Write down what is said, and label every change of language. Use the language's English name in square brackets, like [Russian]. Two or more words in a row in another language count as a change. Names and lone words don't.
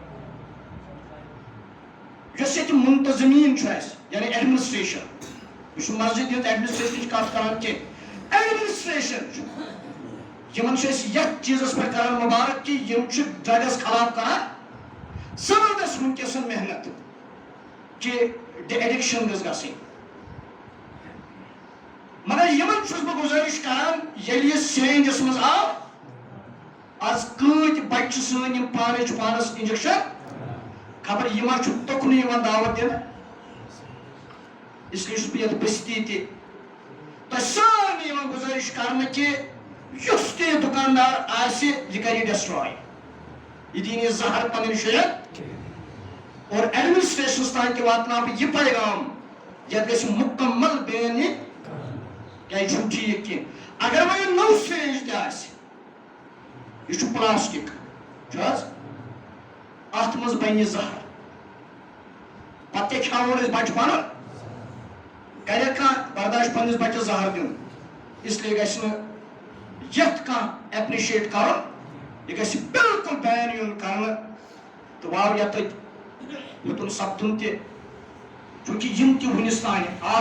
[Kashmiri] یۄس ییٚتہِ منتظمیٖن چھُ اَسہِ یعنی ایڈمنسٹریشن یہِ چھُ مسجد ہٕنٛز ایڈمنسٹریشنٕچ کتھ کران کینٛہہ ایڈمنسٹریشن چھُ یِمن چھِ أسۍ یتھ چیٖزس پٮ۪ٹھ کران مُبارک کہِ یِم چھِ ڈرگس خلاف کران زبردست وٕنکیٚس محنت کہِ ڈِ ایڈکشن گٔژھ گژھٕنۍ مگر یِمن چھُس بہٕ گُزٲرِش کران ییٚلہِ یہِ سرینجس منٛز آو آز کۭتۍ بچہِ چھِ سٲنۍ یِم پانے چھِ پانس انجیکشن خبر یہِ ما چھُ تُکنُے یِوان دعوت دِنہٕ [Urdu] اس لیے [Kashmiri] چھُس بہٕ یتھ بستی تہِ تۄہہِ سارنٕے یِوان گُزٲرِش کرنہٕ کہِ یُس تہِ دُکاندار آسہِ یہِ کرِ یہِ ڈسٹراے یہِ دِیہِ نہٕ زہر پنٕنۍ شُرٮ۪ن اور ایڈمنسٹریشنس تام تہِ واتناو بہٕ یہِ پیغام یتھ گژھِ مُکمل بین یِنۍ کیٛازِ یہِ چھُنہٕ ٹھیٖک کینٛہہ اگر وۄنۍ یہِ نوٚو سرینج تہِ آسہِ یہِ چھُ پلاسٹِک چھُ حظ اتھ منٛز بنہِ زہر پتہٕ تہِ کھیاوون أسۍ بچہِ پنُن کرِ کانٛہہ برداش پننس بچس زہر دیُن [Urdu] اس لیے [Kashmiri] گژھِ نہٕ یتھ کانٛہہ ایپرِشیٹ کرُن یہِ گژھِ بالکل بین یُن کرنہٕ تہٕ واو یتھ یوٚتن سپدُن تہِ چوٗنٛکہِ یِم تہِ وُنِس تانۍ عادت